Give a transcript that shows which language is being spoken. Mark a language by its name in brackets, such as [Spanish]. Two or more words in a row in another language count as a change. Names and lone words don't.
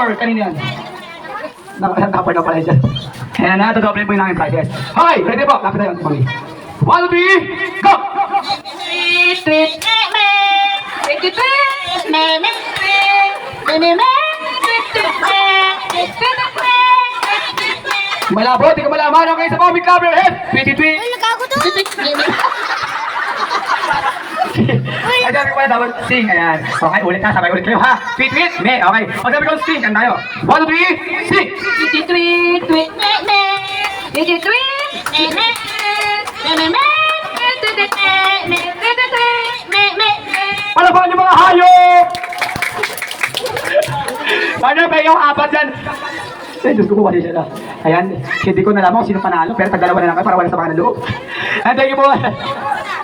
[Filipino] Kanina yan. Dapat na pala dyan. Ayan na, dodoble po yung namin prizes. Okay, ready po. Lapit tayo, Mami. 1, 2, 3, go! Tweet, tweet, me. Tweet, tweet, tweet, me, me, me, me, me, tweet, tweet, me, tweet, tweet, me, tweet, tweet, me. Malabo, di ka malaman. Okay, sa Mami Cover Head. Tweet, tweet, tweet. Ay, sabi ko pala dapat sing. Ayan. Okay, ulit ha. Sabay ulit kayo ha. Tweet, tweet, me. Okay. Pag sabi ko sing, kan tayo. 1, 2, 3, sing! Tweet, tweet, tweet, me, me. Tweet, tweet, me, me. Me, me, me. Tweet, tweet, me, me. Tweet, tweet, me, me, me. Palapakan niyo mga hayop! Ano ba yung apat yan? Ay, Diyos ko, buwali siya na. Ayan, hindi ko nalaman kung sino panalo, pero tag-dalawa na lang kayo para wala sa mga loob. [English] And thank you po.